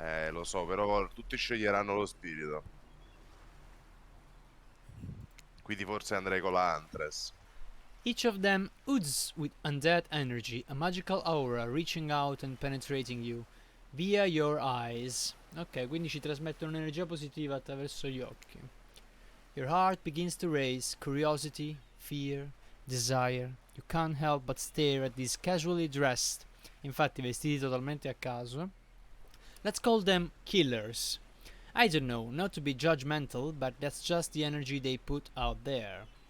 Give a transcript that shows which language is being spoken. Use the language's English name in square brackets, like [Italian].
[Italian] Lo so, però tutti sceglieranno lo spirito. Quindi forse andrei con la Huntress. [English] Each of them oozes with undead energy, a magical aura reaching out and penetrating you via your eyes. [Italian] Ok, quindi ci trasmettono un'energia positiva attraverso gli occhi. [English] Your heart begins to race, curiosity, fear, desire. You can't help but stare at these casually dressed, [Italian] infatti vestiti totalmente a caso. [English] Let's call them killers. I don't know, not to be judgmental, but that's just the energy they put out there.